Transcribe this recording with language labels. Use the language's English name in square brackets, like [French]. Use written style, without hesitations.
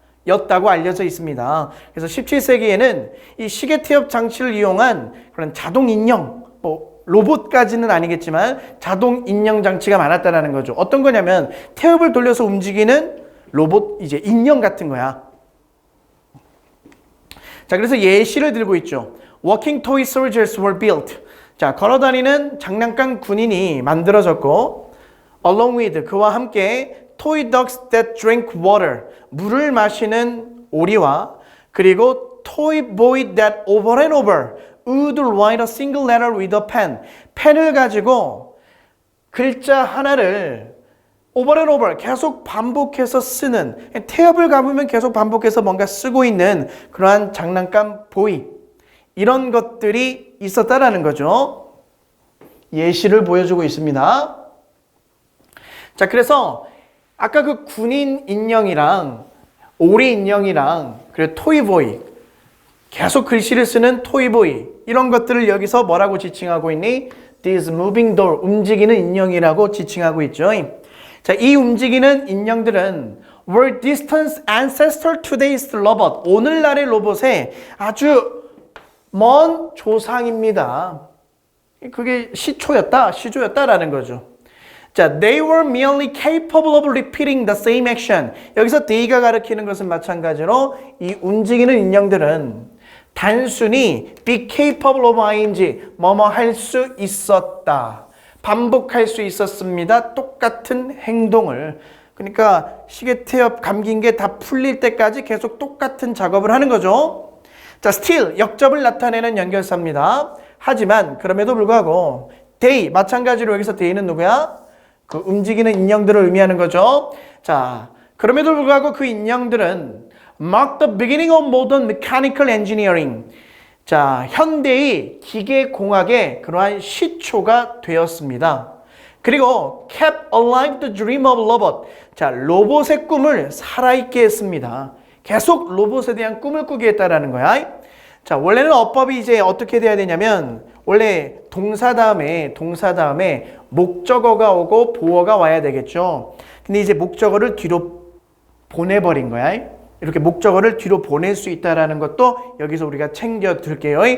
[Korean] 였다고 알려져 있습니다. 그래서 17세기에는 이 시계태엽 장치를 이용한 그런 자동 인형, 뭐 로봇까지는 아니겠지만 자동 인형 장치가 많았다라는 거죠. 어떤 거냐면 태엽을 돌려서 움직이는 로봇, 이제 인형 같은 거야. 자, 그래서 예시를 들고 있죠. [English] Walking toy soldiers were built. [Korean] 자, 걸어다니는 장난감 군인이 만들어졌고, [English] along with, [Korean] 그와 함께 [English] toy ducks that drink water, [Korean] 물을 마시는 오리와, 그리고 [English] toy boy that over and over would write a single letter with a pen. [Korean] 펜을 가지고 글자 하나를 [English] over and over [Korean] 계속 반복해서 쓰는, 태엽을 감으면 계속 반복해서 뭔가 쓰고 있는 그러한 장난감 보이, 이런 것들이 있었다라는 거죠. 예시를 보여주고 있습니다. 자, 그래서 아까 그 군인 인형이랑 오리 인형이랑 그리고 토이보이, 계속 글씨를 쓰는 토이보이, 이런 것들을 여기서 뭐라고 지칭하고 있니? [English] This moving doll, [Korean] 움직이는 인형이라고 지칭하고 있죠. 자, 이 움직이는 인형들은 [English] were distant ancestor to today's robot, [Korean] 오늘날의 로봇의 아주 먼 조상입니다. 그게 시조였다라는 거죠. [English] 자, they were merely capable of repeating the same action. [Korean] 여기서 they가 가리키는 것은 마찬가지로 이 움직이는 인형들은 단순히 [English] be capable of ing, [Korean] 뭐뭐 할 수 있었다, 반복할 수 있었습니다. 똑같은 행동을. 그러니까 시계태엽 감긴 게 다 풀릴 때까지 계속 똑같은 작업을 하는 거죠. 자, still, 역접을 나타내는 연결사입니다. 하지만 그럼에도 불구하고 they, 마찬가지로 여기서 they는 누구야? 그 움직이는 인형들을 의미하는 거죠. 자, 그럼에도 불구하고 그 인형들은 [English] mark the beginning of modern mechanical engineering. [Korean] 자, 현대의 기계공학의 그러한 시초가 되었습니다. 그리고 [English] kept alive the dream of robot. [Korean] 자, 로봇의 꿈을 살아있게 했습니다. 계속 로봇에 대한 꿈을 꾸게 했다라는 거야. 자, 원래는 어법이 이제 어떻게 돼야 되냐면, 원래 동사 다음에 목적어가 오고 보어가 와야 되겠죠. 근데 이제 목적어를 뒤로 보내버린 거야. 이렇게 목적어를 뒤로 보낼 수 있다라는 것도 여기서 우리가 챙겨둘게요.